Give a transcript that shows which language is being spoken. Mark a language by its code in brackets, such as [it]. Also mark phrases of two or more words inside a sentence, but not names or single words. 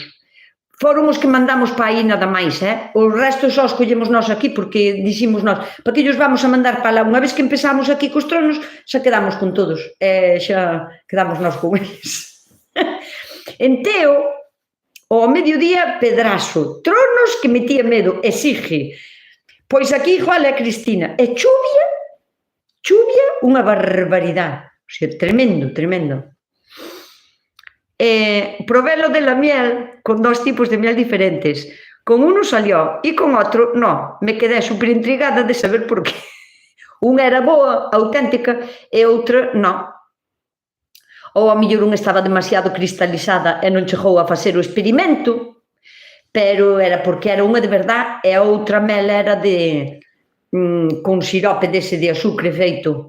[gl] Foron os que mandamos para aí nada máis, o resto só os collemos nós aquí, porque diximos nós, [es] para que ellos vamos a mandar [gl] para lá, unha vez que empezamos aquí cos tronos, xa quedamos con todos, xa quedamos nós con eles. En Teo, ao mediodía, pedrazo, tronos que metía medo, exige. Pois aquí igual é Cristina, e chuvia chuvia, unha barbaridade. [es] O sea, [gl] tremendo, tremendo. [es] Probé lo de la miel con 2 tipos de miel diferentes. Con uno salió y con otro no. Me quedé súper intrigada de saber por qué. [gl] Unha era boa, auténtica, e outra non. Ou a mellor unha estaba demasiado cristalizada e non chegou a facer o experimento, pero era porque era unha [es] de verdad [gl] e a outra mel era de con sirope dese de azúcar feito.